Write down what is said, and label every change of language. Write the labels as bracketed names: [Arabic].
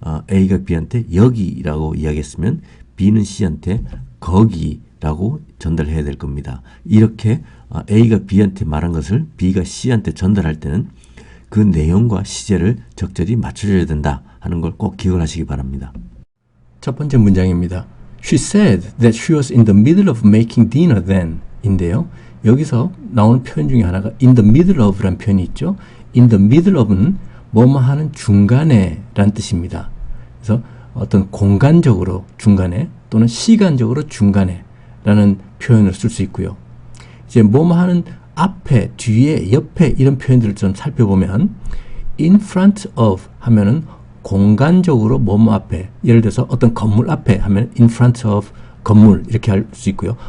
[Korean] A가 B한테 여기라고 이야기했으면 B는 C한테 거기라고 전달해야 될 겁니다. 이렇게 A가 B한테 말한 것을 B가 C한테 전달할 때는 그 내용과 시제를 적절히 맞춰줘야 된다 하는 걸 꼭 기억을 하시기 바랍니다. 첫 번째 문장입니다. [English] She said that she was in the middle of making dinner then 인데요. [Korean] 여기서 나오는 표현 중에 하나가 in the middle of라는 표현이 있죠. in the middle of는 뭐뭐 하는 중간에 라는 뜻입니다. 그래서 어떤 공간적으로 중간에 또는 시간적으로 중간에 라는 표현을 쓸 수 있고요. 이제 뭐뭐 하는 앞에, 뒤에, 옆에 이런 표현들을 좀 살펴보면 [English] in front of [Korean] 하면은 공간적으로 뭐뭐 앞에, 예를 들어서 어떤 건물 앞에 하면 in front of 건물 이렇게 할 수 있고요.